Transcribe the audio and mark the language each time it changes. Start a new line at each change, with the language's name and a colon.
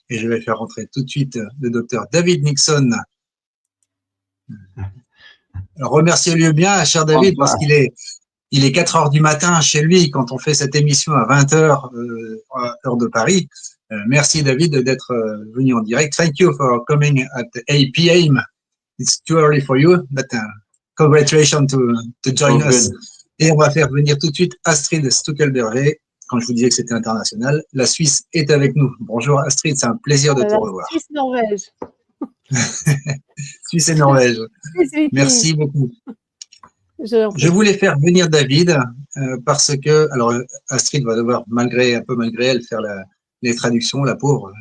French: Et je vais faire rentrer tout de suite le docteur David Nixon. Alors, remerciez-le bien, cher David, parce qu'il est 4 heures du matin chez lui quand on fait cette émission à 20 heures, heure de Paris. Merci David d'être venu en direct.
English: Thank you for coming at 8 p.m. It's too early for you, but congratulations to join us.
French: Et on va faire venir tout de suite Astrid Stuckelberger. Quand je vous disais que c'était international, la Suisse est avec nous. Bonjour Astrid, c'est un plaisir de te revoir. Suisse-Norvège. Suisse et Norvège. Merci beaucoup. Je voulais faire venir David parce que, alors Astrid va devoir, malgré elle, faire les traductions, la pauvre.